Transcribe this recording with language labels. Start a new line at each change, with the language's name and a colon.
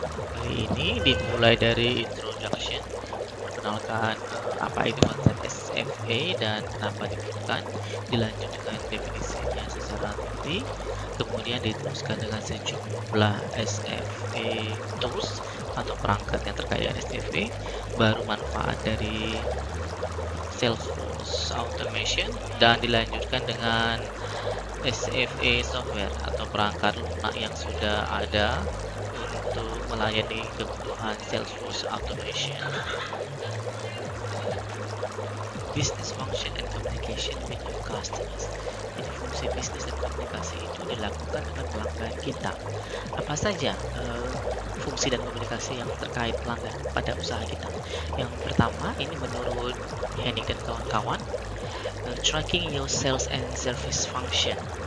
Indonesian: Kali ini dimulai dari introduction, memperkenalkan apa itu konsep SFA dan kenapa dibutuhkan, dilanjut dengan definisinya secara rinci, kemudian diteruskan dengan sejumlah SFA tools atau perangkat yang terkait dengan SFA, baru manfaat dari Salesforce Automation, dan dilanjutkan dengan SFA software atau perangkat lunak yang sudah ada untuk melayani kebutuhan Salesforce Automation.
English: Business function and communication with your customers.
Indonesian: Jadi fungsi bisnis dan komunikasi itu dilakukan dengan pelanggan kita. Apa saja fungsi dan komunikasi yang terkait pelanggan pada usaha kita? Yang pertama, ini menurut Henning dan kawan-kawan,
English: tracking your sales and service function.